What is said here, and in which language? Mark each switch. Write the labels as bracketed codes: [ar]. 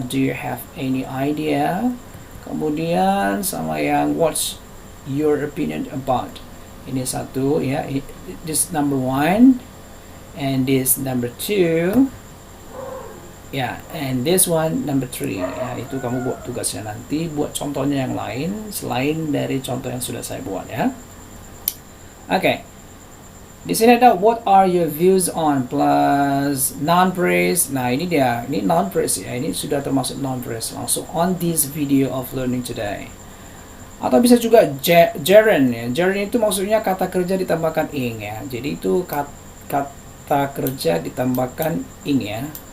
[en] Do you have any idea? [id] Kemudian sama yang [en] what's your opinion about? [id] Ini satu ya. [en] This number 1 and this number 2. [id] Ya, [en] and this one number 3. [id] Ya, itu kamu buat tugasnya nanti, buat contohnya yang lain selain dari contoh yang sudah saya buat ya. Oke. Di sini ada [en] what are your views on plus noun phrase. [id] Nah, ini dia. Ini [en] noun phrase ya. [id] Ini sudah termasuk [en] noun phrase. [id] Langsung [en] on this video of learning today. [id] Atau bisa juga gerund ya. Gerund itu maksudnya kata kerja ditambahkan ing ya. Jadi itu kata kerja ditambahkan ing ya.